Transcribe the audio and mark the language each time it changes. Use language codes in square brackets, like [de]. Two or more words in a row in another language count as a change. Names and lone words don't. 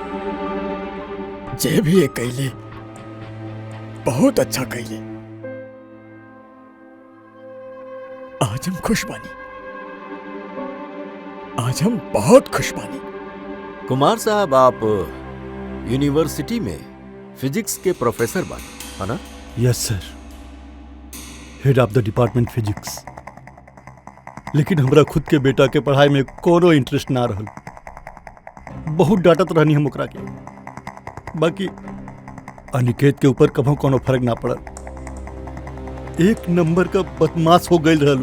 [bho] जे भी ये कैले बहुत अच्छा कैले। आज हम खुश बानी, आज हम बहुत खुश बानी। कुमार साहब, आप यूनिवर्सिटी में फिजिक्स के प्रोफेसर बानी, है ना? [en] Yes sir, Head of the department physics. [bho] लेकिन हमरा खुद के बेटा के पढ़ाई में कोनो इंटरेस्ट ना रहल। बहुत डांटत रहनी हम ओकरा के, बाकी अनिकेत के ऊपर कभो कोनो फर्क ना पड़ल। एक नंबर का बदमाश हो गई रहलू।